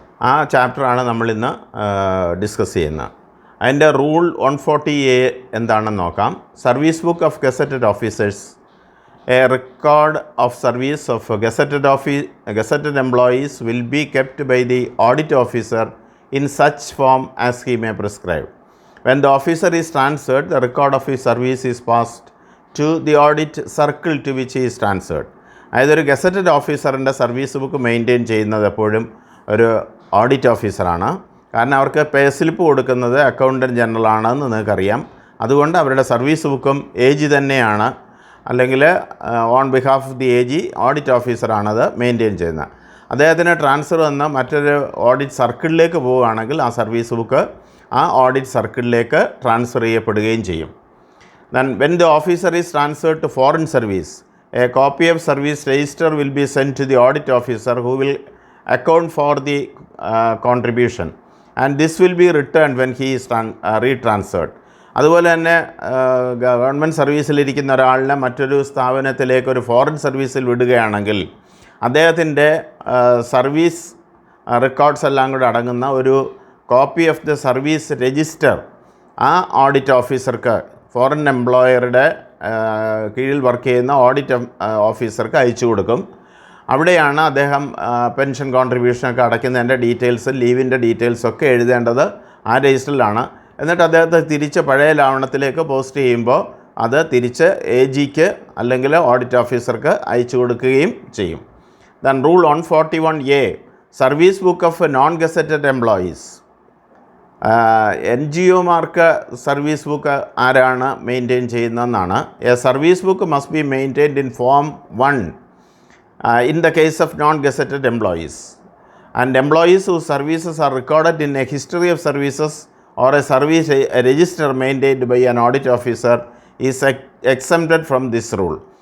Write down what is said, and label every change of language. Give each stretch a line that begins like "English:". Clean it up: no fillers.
Malayalam: ആ ചാപ്റ്ററാണ് നമ്മളിന്ന് ഡിസ്കസ് ചെയ്യുന്നത്. അതിൻ്റെ റൂൾ 140A എന്താണെന്ന് നോക്കാം.
English: Service book of gazetted officers. A record of service of gazetted employees will be kept by the audit officer in such form as he may prescribe. When the officer is transferred, the record of his service is passed to the audit circle to which he is transferred.
Malayalam: അതായത് ഒരു gazetted ഓഫീസറിൻ്റെ service book maintain ചെയ്യുന്നത് എപ്പോഴും ഒരു audit ഓഫീസറാണ്. കാരണം അവർക്ക് പേ slip കൊടുക്കുന്നത് accountant general ആണെന്ന് നിങ്ങൾക്കറിയാം. അതുകൊണ്ട് അവരുടെ സർവീസ് ബുക്കും AG തന്നെയാണ്, അല്ലെങ്കിൽ
English: on behalf of the AG
Malayalam: audit ഓഫീസറാണത് maintain ചെയ്യുന്നത്. അദ്ദേഹത്തിന് ട്രാൻസ്ഫർ വന്ന് മറ്റൊരു ഓഡിറ്റ് സർക്കിളിലേക്ക് പോവുകയാണെങ്കിൽ ആ സർവീസ് ബുക്ക് ആ ഓഡിറ്റ് സർക്കിളിലേക്ക് ട്രാൻസ്ഫർ ചെയ്യപ്പെടുകയും ചെയ്യും.
English: Then when the officer is transferred to foreign service, a copy of service register will be sent to the audit officer who will account for the contribution, and this will be returned when he is retransferred.
Malayalam: അതുപോലെ തന്നെ government സർവീസിലിരിക്കുന്ന ഒരാളിനെ മറ്റൊരു സ്ഥാപനത്തിലേക്ക് ഒരു foreign സർവീസിൽ വിടുകയാണെങ്കിൽ അദ്ദേഹത്തിൻ്റെ service records എല്ലാം കൂടെ അടങ്ങുന്ന ഒരു
English: copy of the service register
Malayalam: ആ ഓഡിറ്റ് ഓഫീസർക്ക്, ഫോറിൻ എംപ്ലോയറുടെ കീഴിൽ വർക്ക് ചെയ്യുന്ന ഓഡിറ്റ് ഓഫീസർക്ക് അയച്ചു കൊടുക്കും. അവിടെയാണ് അദ്ദേഹം പെൻഷൻ കോൺട്രിബ്യൂഷനൊക്കെ അടയ്ക്കുന്നതിൻ്റെ ഡീറ്റെയിൽസ്, ലീവിൻ്റെ ഡീറ്റെയിൽസൊക്കെ എഴുതേണ്ടത് ആ രജിസ്റ്ററിലാണ്. എന്നിട്ട് അദ്ദേഹത്തെ തിരിച്ച് പഴയ ലാവണത്തിലേക്ക് പോസ്റ്റ് ചെയ്യുമ്പോൾ അത് തിരിച്ച് AGക്ക് അല്ലെങ്കിൽ ഓഡിറ്റ് ഓഫീസർക്ക് അയച്ചു കൊടുക്കുകയും ചെയ്യും.
English: Then rule 141A, service book of non gazetted employees.
Malayalam: NGOമാർക്ക് service book ആരാണ് maintain ചെയ്യുന്നതെന്നാണ്.
English: A service book must be maintained in form 1 in the case of non-gazetted employees, and employees whose services are recorded in a history of services or a service register maintained by an audit officer is exempted from this rule.